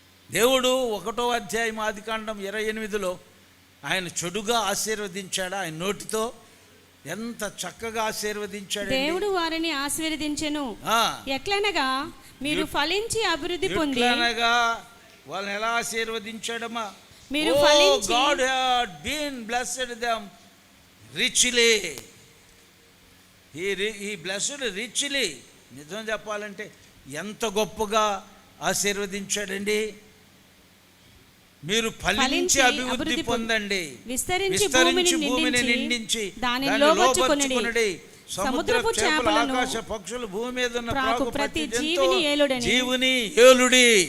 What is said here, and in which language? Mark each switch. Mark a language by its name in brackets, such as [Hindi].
[Telugu] దేవుడు 1వ అధ్యాయం ఆదికాండం 28లో ఆయన చెడుగా ఆశీర్వదించాడా? ఆయన నోటితో ఎంత చక్కగా ఆశీర్వదించాడు. దేవుడు వారిని ఆశీర్వదించెను. ఎట్లనగా మీరు ఫలించి అభివృద్ధి పొంది. ఎట్లనగా వాళ్ళని ఎలా ఆశీర్వదించాడమ్మా? మీరు ఫలించి. [English] God had been blessed them richly. He blessed richly. [Telugu] నిజం చెప్పాలంటే ఎంత గొప్పగా ఆశీర్వదించాడండి. మీరు ఫలించి అభివృద్ధి పొందండి, విస్తరించి భూమిని నిండించి దానిలో లోబర్చుకొనుడి. సముద్రపు చేపలు, ఆకాశ పక్షులు, భూమి మీద ఉన్న ప్రాకు ప్రతి జీవిని ఏలుడి.